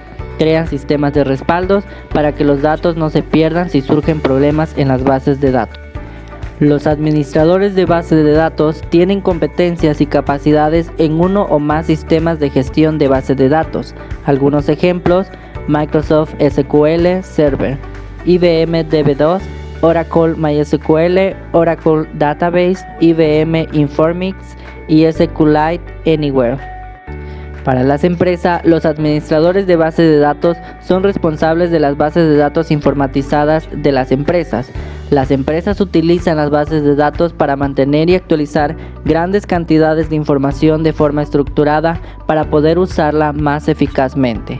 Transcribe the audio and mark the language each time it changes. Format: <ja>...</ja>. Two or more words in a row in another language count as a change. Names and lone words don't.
<es>Crean sistemas de respaldos para que los datos no se pierdan si surgen problemas en las bases de datos. Los administradores de bases de datos tienen competencias y capacidades en uno o más sistemas de gestión de bases de datos. Algunos ejemplos: Microsoft SQL Server, IBM DB2, Oracle MySQL, Oracle Database, IBM Informix y SQLite Anywhere. Para las empresas, los administradores de bases de datos son responsables de las bases de datos informatizadas de las empresas. Las empresas utilizan las bases de datos para mantener y actualizar grandes cantidades de información de forma estructurada para poder usarla más eficazmente.</es>